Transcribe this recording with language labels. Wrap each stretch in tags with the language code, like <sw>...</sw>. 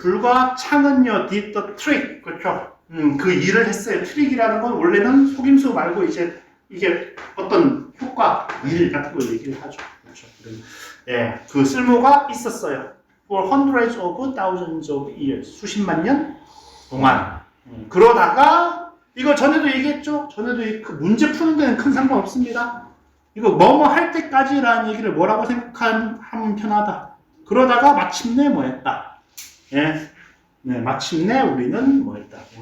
<ko>불과 창은요,</ko> <en>did the trick.</en> <ko>그렇죠. 그 일을 했어요. 트릭이라는 건 원래는 속임수 말고 이제 이게 어떤 효과, 일 같은 걸 얘기를 하죠. 그렇죠. 예, 그 쓸모가 있었어요.</ko> <en>For hundreds of thousands of years.</en> <ko>수십만 년 동안. 그러다가 이거 전에도 얘기했죠. 전에도 그 문제 푸는 데는 큰 상관없습니다. 이거 뭐뭐 할 때까지라는 얘기를 뭐라고 생각하면 편하다. 그러다가 마침내 뭐 했다. 예. 네, 마침내 우리는 뭐 했다.</ko>